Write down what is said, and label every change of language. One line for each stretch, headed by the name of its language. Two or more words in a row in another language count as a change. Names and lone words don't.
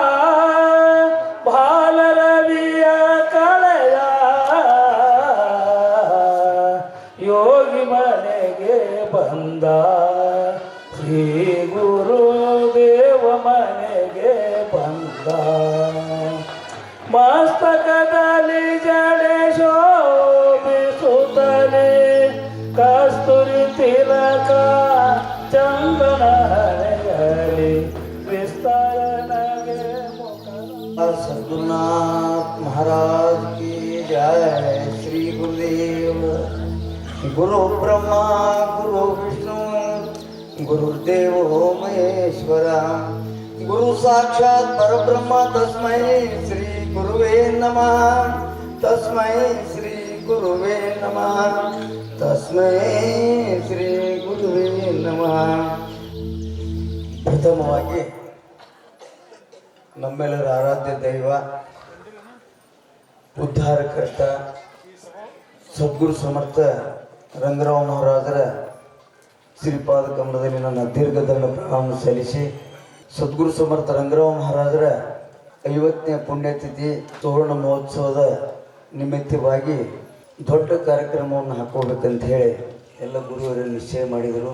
Kannada: ಬಾಲರವಿಯ ಕಳೆಯ ಯೋಗಿ ಮನೆಗೆ ಬಂದ ಶ್ರೀ ಗುರು ದೇವ ಮನೆಗೆ ಬಂದ. ಮಸ್ತಕದಲ್ಲಿ ಜಡೆ ಶೋಭಿಸುತ್ತಲೇ ಕಸ್ತೂರಿ ತಿಲಕ ಚಂದನ ಹಣೆಯಲ್ಲಿ ವಿಸ್ತರಣೆಗೆ ಮುಖ.
Hindi: सद्गुरुनाथ महाराज की जय. श्री गुरुदेव.
Sanskrit: गुरु ब्रह्मा गुरु विष्णु गुरुदेव महेश्वर, गुरु साक्षात परब्रह्म तस्मै श्री गुरुवे नमः. तस्मै श्री गुरुवे नमः. तस्मै श्री गुरुवे नमः.
Kannada: ಪ್ರಥಮವಾಗಿ ನಮ್ಮೆಲ್ಲರ ಆರಾಧ್ಯ ದೈವ ಉದ್ಧಾರಕರ್ತ ಸದ್ಗುರು ಸಮರ್ಥ ರಂಗರಾವ್ ಮಹಾರಾಜರ ಶ್ರೀಪಾದ ಕಮಲದಲ್ಲಿ ನನ್ನ ದೀರ್ಘದಂಡ ಪ್ರಣಾಮ ಸಲ್ಲಿಸಿ, ಸದ್ಗುರು ಸಮರ್ಥ ರಂಗರಾವ್ ಮಹಾರಾಜರ 50ನೇ ಪುಣ್ಯತಿಥಿ ಸುವರ್ಣ ಮಹೋತ್ಸವದ ನಿಮಿತ್ತವಾಗಿ ದೊಡ್ಡ ಕಾರ್ಯಕ್ರಮವನ್ನು ಹಾಕೋಬೇಕಂತ ಹೇಳಿ ಎಲ್ಲ ಗುರುವರು ನಿಶ್ಚಯ ಮಾಡಿದರು.